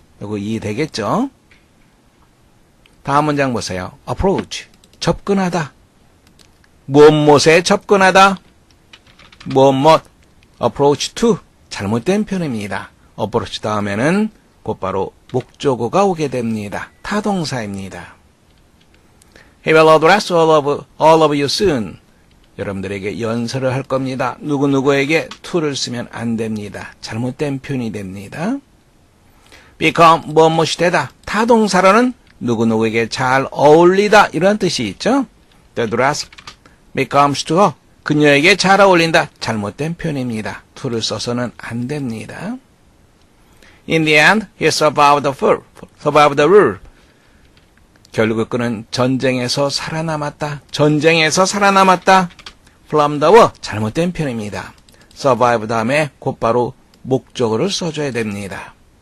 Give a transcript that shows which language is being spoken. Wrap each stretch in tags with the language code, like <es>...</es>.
<ko>이거 이해되겠죠? 다음 문장 보세요. approach, 접근하다. 무엇에 접근하다. 무엇 approach to, 잘못된 표현입니다. approach 다음에는 곧바로 목적어가 오게 됩니다. 타동사입니다.</ko> <en>He will address all of you soon.</en> <ko>여러분들에게 연설을 할 겁니다. 누구누구에게 to를 쓰면 안 됩니다. 잘못된 표현이 됩니다. become 무엇이 되다. 타동사로는 누구누구에게 잘 어울리다 이런 뜻이 있죠.</ko> <en>The dress becomes to her.</en> <ko>그녀에게 잘 어울린다. 잘못된 표현입니다. to를 써서는 안 됩니다.</ko> <en>In the end, he survived the war.</en> <ko>결국 그는 전쟁에서 살아남았다. 전쟁에서 살아남았다.</ko> <en>From the war.</en> <ko>잘못된 표현입니다. survive 다음에 곧바로 목적어를 써줘야 됩니다.</ko>